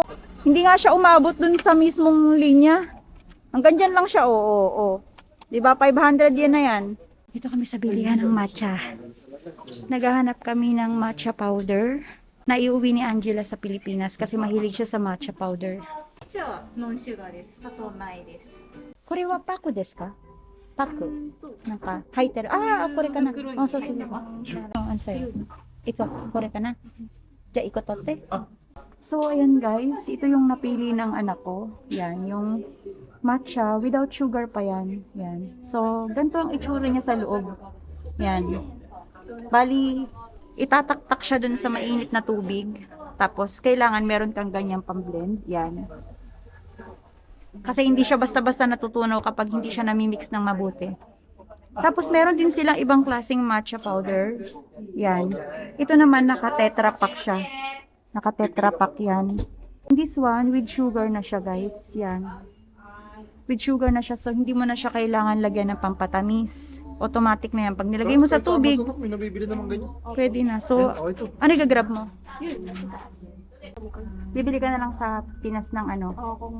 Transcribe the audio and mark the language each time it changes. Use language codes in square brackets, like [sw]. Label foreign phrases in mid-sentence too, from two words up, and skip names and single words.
[tl] Hindi nga siya umabot dun sa mismong linya. Hanggang dyan lang siya, oo. Diba, 500 yen na yan. Dito kami sa bilihan ng matcha. Naghahanap kami ng matcha powder. Naiuwi ni Angela sa Pilipinas kasi mahilig siya sa matcha powder. [ja] こっちはノンシュガーです。砂糖ないです。これはパクですか？パク。なんか入ってる。ああ、これかな。あ、そうそうそう。 [tl] Ano sa'yo? Ito, [ja] これかな. [tl] Diya, ikot tote. So, ayan guys. Ito yung napili ng anak ko. Yan, yung matcha. [en] Without sugar [tl] pa yan. Yan. So, ganito ang itsura niya sa loob. Yan. Bali, itataktak siya dun sa mainit na tubig. Tapos, kailangan meron kang ganyang pang-blend. Yan. Kasi hindi siya basta-basta natutunaw kapag hindi siya namimix ng mabuti. Tapos, meron din silang ibang klaseng matcha powder. Yan. Ito naman, naka-tetra pack siya. Naka-tetra pack yan. [en] This one, with sugar [tl] na siya, [en] guys. Yan. With sugar [tl] na siya. So, hindi mo na siya kailangan lagyan ng pampatamis. Automatic na yan. Pag nilagay mo sa tubig, May nabibili naman ganyan. pwede na. So, Okay ito. ano i-grab mo? Bibili ka na lang sa Pinas ng ano, Oo, kung